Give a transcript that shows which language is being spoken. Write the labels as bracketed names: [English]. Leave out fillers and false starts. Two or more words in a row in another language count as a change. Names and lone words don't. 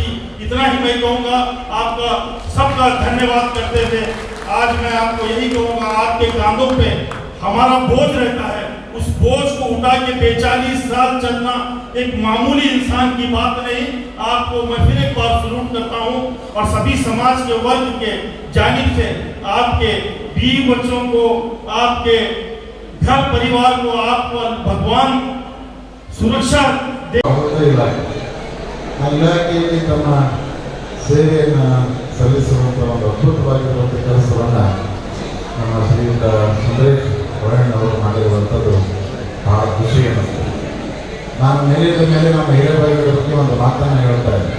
[Hindi] इतना ही मैं कहूँगा, आपका सबका धन्यवाद करते हुए आज मैं आपको यही कहूँगा, आपके कांधों पे हमारा बोझ रहता है, उस बोझ को उठा के 45 साल चलना एक मामूली इंसान की बात नहीं। आपको मैं फिर एक बार सलूट करता हूँ और सभी समाज के वर्ग के जानिब से आपके बीवी बच्चों को, आपके घर परिवार को, आपको भगवान सुरक्षा दे। [Kannada] ಇಲಾಖೆಯಲ್ಲಿ ತಮ್ಮ ಸೇವೆಯನ್ನು ಸಲ್ಲಿಸುವಂಥ ಒಂದು ಅದ್ಭುತವಾಗಿರುವಂಥ ಕೆಲಸವನ್ನು ನಮ್ಮ ಶ್ರೀಯುತ ಸುಂದರೇಶ್ ಹೊರಣ್ಣವರು ಮಾಡಿರುವಂಥದ್ದು ಬಹಳ ಖುಷಿ ಅನ್ನಿಸ್ತದೆ. ನಾನು ಮೇಲಿದ ಮೇಲೆ ನಮ್ಮ ಹಿರೇಬಾಗೇವಾಡಿ ಬಗ್ಗೆ ಒಂದು ಮಾತನ್ನು ಹೇಳ್ತಾ ಇದ್ದೆ.